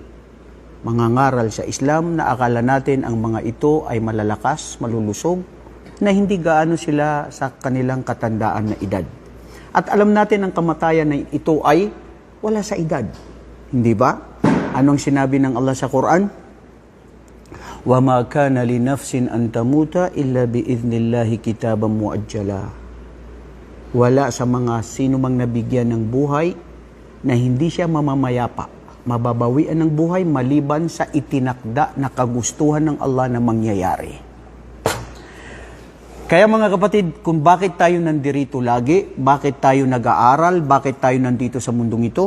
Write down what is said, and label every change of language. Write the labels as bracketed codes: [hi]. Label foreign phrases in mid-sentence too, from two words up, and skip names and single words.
[tl] Mga ngaral sa Islam na akala natin ang mga ito ay malalakas, malulusog, na hindi gaano sila sa kanilang katandaan na edad. At alam natin ang kamatayan na ito ay wala sa edad. Hindi ba? Anong sinabi ng Allah sa Quran? [ar] وَمَا كَانَ لِنَفْسٍ أَن تَمُوتَ إِلَّا بِإِذْنِ اللَّهِ كِتَابًا مُؤَجَّلًا. [tl] Wala sa mga sino mang nabigyan ng buhay na hindi siya mamamayapa, mababawian ng buhay maliban sa itinakda na kagustuhan ng Allah na mangyayari. Kaya mga kapatid, kung bakit tayo nandito lagi, bakit tayo nag-aaral, bakit tayo nandito sa mundong ito?